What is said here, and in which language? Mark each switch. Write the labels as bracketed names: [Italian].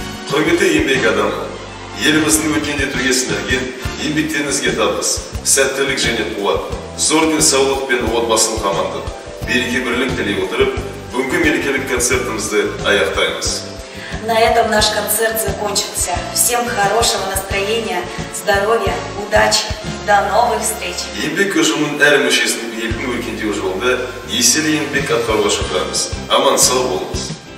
[Kazakh] Құрметті еңбек адамы, еліміздің өркендетуге сіңірген еңбектеріңізге табыс, сәттілік және қуат, зор денсаулық пен отбасылық амандық, береке бірлік тілей отырып, бүгінгі мерекелік концертімізді аяқтаймыз. [Russian] На этом наш концерт закончился. Всем хорошего настроения, здоровья, удачи. До новых встреч. [Kazakh] Еңбек ұжымының әр мүшесінің елдің өркендеу жолында еселі еңбек атқаруға шақырамыз. Аман сау болыңыз.